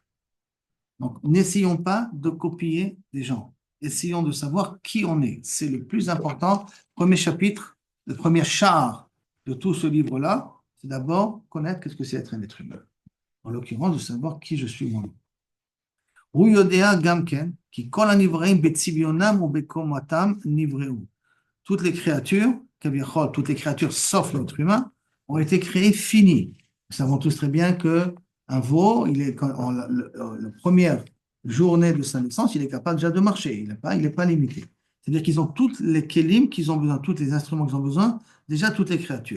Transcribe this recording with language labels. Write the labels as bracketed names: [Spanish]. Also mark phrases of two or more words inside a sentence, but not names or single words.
[French] Donc, n'essayons pas de copier des gens. Essayons de savoir qui on est. C'est le plus important. Premier chapitre, le premier char de tout ce livre-là, c'est d'abord connaître qu'est-ce que c'est être un être humain. En l'occurrence, de savoir qui je suis moi-même. [Hebrew] הוא יודע גם כן, כי כל הנבראים בצביונם ובקומתם נבראו. [French] Toutes les créatures, כביכול, toutes les créatures sauf l'être humain, ont été créées finies. Nous savons tous très bien que un veau, la première journée de sa naissance, il est capable déjà de marcher, il n'est pas limité. C'est-à-dire qu'ils ont toutes les kélim qu'ils ont besoin, tous les instruments qu'ils ont besoin, déjà toutes les créatures.